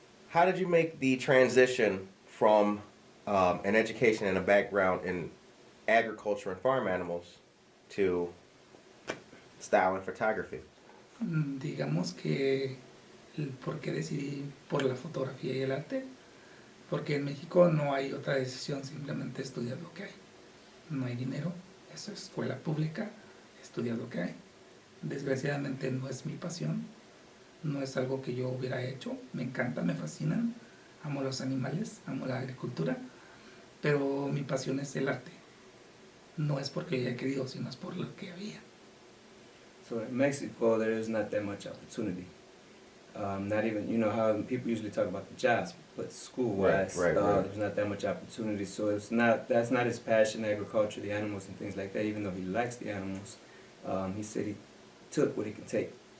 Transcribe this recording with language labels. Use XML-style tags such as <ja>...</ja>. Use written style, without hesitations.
<en>How did you make the transition from an education and a background in agriculture and farm animals to style and photography?</en> <es>Digamos que por qué decidí por la fotografía y el arte, porque en México no hay otra decisión, simplemente estudiar lo que hay. No hay dinero, eso es escuela pública, estudiar lo que hay. Desgraciadamente no es mi pasión, no es algo que yo hubiera hecho, me encanta, me fascinan, amo los animales, amo la agricultura, pero mi pasión es el arte. no es porque haya querido, sino es por lo que había.</es> <en>So in Mexico, there is not that much opportunity. Not even, you know how people usually talk about the jobs, but school-wise, Right. there's not that much opportunity. So that's not his passion, agriculture, the animals and things like that. Even though he likes the animals, he said he took what he could take.</en>